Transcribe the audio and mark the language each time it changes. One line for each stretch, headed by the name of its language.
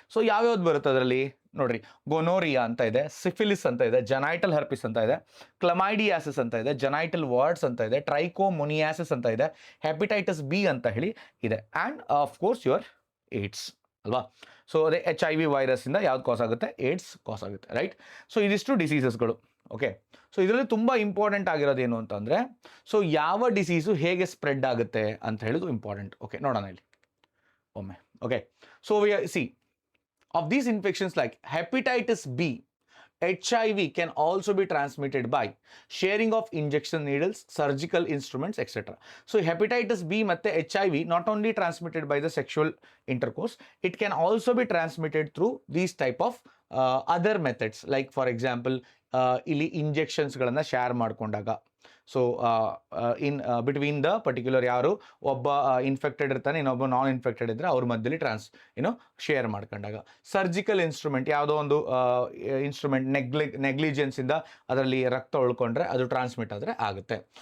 Kannada: So ಯಾವ್ಯಾವ್ದು ಬರುತ್ತೆ ಅದರಲ್ಲಿ ನೋಡ್ರಿ, ಗೊನೋರಿಯಾ ಅಂತ ಇದೆ, ಸಿಫಿಲಿಸ್ ಅಂತ ಇದೆ, ಜೆನೈಟಲ್ ಹರ್ಪಿಸ್ ಅಂತ ಇದೆ, ಕ್ಲಮೈಡಿಯಾಸಿಸ್ ಅಂತ ಇದೆ, ಜೆನೈಟಲ್ ವಾರ್ಡ್ಸ್ ಅಂತ ಇದೆ, ಟ್ರೈಕೋಮೊನಿಯಾಸಿಸ್ ಅಂತ ಇದೆ, ಹೆಪಟೈಟಿಸ್ ಬಿ ಅಂತ ಹೇಳಿ ಇದೆ,
English: and of course your AIDS
Kannada: ಅಲ್ವಾ. ಸೊ ಅದೇ HIV ವೈರಸ್ ಇಂದ ಯಾವ್ದು ಕಾಸ್ ಆಗುತ್ತೆ, ಏಡ್ಸ್ ಕಾಸ್ ಆಗುತ್ತೆ, ರೈಟ್. ಸೊ ಇದಿಷ್ಟು ಡಿಸೀಸಸ್ಗಳು. ಓಕೆ, ಸೊ ಇದರಲ್ಲಿ ತುಂಬ ಇಂಪಾರ್ಟೆಂಟ್ ಆಗಿರೋದು ಏನು ಅಂತಂದರೆ, ಸೊ ಯಾವ ಡಿಸೀಸು ಹೇಗೆ ಸ್ಪ್ರೆಡ್ ಆಗುತ್ತೆ ಅಂತ ಹೇಳೋದು ಇಂಪಾರ್ಟೆಂಟ್. ಓಕೆ, ನೋಡೋಣ ಇಲ್ಲಿ ಒಮ್ಮೆ.
English: Okay, so C of these infections like hepatitis B, HIV can also be transmitted by sharing of injection needles, surgical instruments, etc. So hepatitis B ಮತ್ತೆ HIV not only transmitted by the sexual intercourse, it can also be transmitted through these type of other methods, like for example
Kannada: ಇಲ್ಲಿ ಇಂಜೆಕ್ಷನ್ಸ್ಗಳನ್ನು share ಮಾಡಿಕೊಂಡಾಗ. So
English: between the particular
Kannada: ಯಾರು ಒಬ್ಬ infected ಇರ್ತಾನೆ, ಇನ್ನೊಬ್ಬ ನಾನ್ infected ಇದ್ದರೆ ಅವ್ರ ಮಧ್ಯದಲ್ಲಿ ಶೇರ್ ಮಾಡ್ಕೊಂಡಾಗ. ಸರ್ಜಿಕಲ್ ಇನ್ಸ್ಟ್ರೂಮೆಂಟ್, ಯಾವುದೋ ಒಂದು ಇನ್ಸ್ಟ್ರೂಮೆಂಟ್ ನೆಗ್ಲಿಜೆನ್ಸಿಂದ ಅದರಲ್ಲಿ ರಕ್ತ ಉಳ್ಕೊಂಡ್ರೆ ಅದು ಟ್ರಾನ್ಸ್ಮಿಟ್ ಆದರೆ ಆಗುತ್ತೆ.